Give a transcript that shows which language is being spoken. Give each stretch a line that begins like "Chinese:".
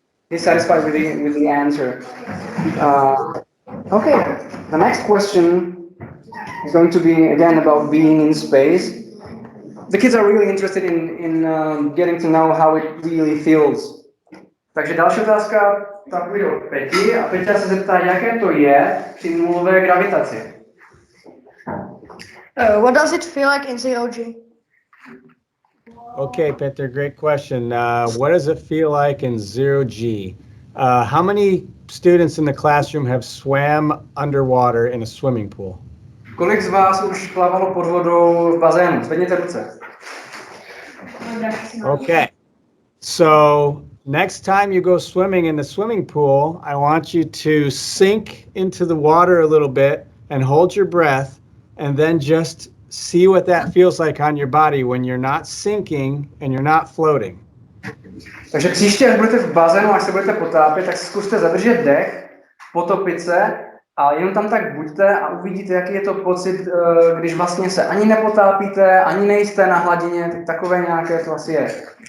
English: He's satisfied with the answer. Okay, the next question is going to be again about being in space. The kids are really interested in getting to know how it really feels.
Czech: Takže další otázka, ta půjde od Peti a Peťa se zeptá, jaké to je při nulové gravitaci.
English: What does it feel like in 0G? Okay, Peter, great question. What does it feel like in 0G? How many students in the classroom have swam underwater in a swimming pool?
Czech: Kolik z vás už plavalo pod vodou v bazénu? Zvedněte ruce.
English: Okay, so next time you go swimming in the swimming pool, I want you to sink into the water a little bit and hold your breath, and then just see what that feels like on your body when you're not sinking and you're not floating.
Czech: Takže příště, až budete v bazénu, až se budete potápět, tak zkuste zadržet dech, potopit se a jenom tam tak buďte a uvidíte, jaký je to pocit, když vlastně se ani nepotápíte, ani nejste na hladině, tak takové nějaké to asi je.